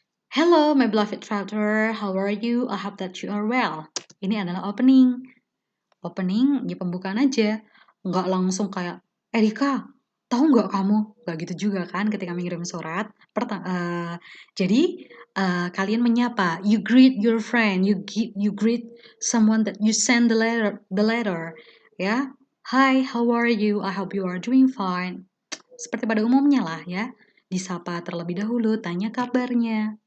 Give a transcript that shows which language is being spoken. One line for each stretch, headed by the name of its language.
English: Hello, my beloved traveler. How are you? I hope that you are well.
Indonesian: Ini adalah opening. Opening, ya pembukaan aja. Nggak langsung kayak, Erika, tahu nggak kamu? Nggak gitu juga kan ketika mengirim surat. Jadi, kalian menyapa.
English: You greet your friend. You greet someone that you send the letter. Ya, Hi, how are you? I hope you are doing fine.
Indonesian: Seperti pada umumnya lah ya. Disapa terlebih dahulu, tanya kabarnya.